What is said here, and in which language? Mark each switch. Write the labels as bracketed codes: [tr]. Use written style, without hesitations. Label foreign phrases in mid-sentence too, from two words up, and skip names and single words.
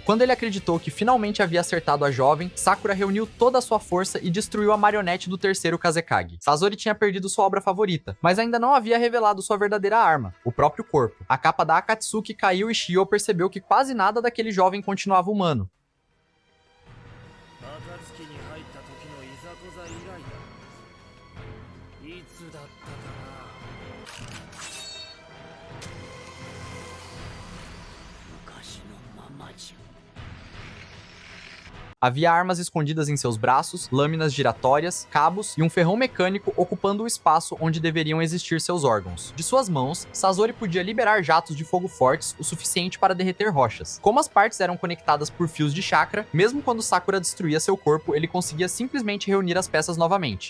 [pt] Quando ele acreditou que finalmente havia acertado a jovem, Sakura reuniu toda a sua força e destruiu a marionete do terceiro Kazekage. Sasori tinha perdido sua obra favorita, mas ainda não havia revelado sua verdadeira arma, o próprio corpo. A capa da Akatsuki caiu e Shio percebeu que quase nada daquele jovem continuava humano. [ja] 暁に入った時のいざこざ以来だ。いつだったかな。昔のままじゃ。 [pt] Havia armas escondidas em seus braços, lâminas giratórias, cabos e um ferrão mecânico ocupando o espaço onde deveriam existir seus órgãos. De suas mãos, Sasori podia liberar jatos de fogo fortes o suficiente para derreter rochas. Como as partes eram conectadas por fios de chakra, mesmo quando Sakura destruía seu corpo, ele conseguia simplesmente reunir as peças novamente.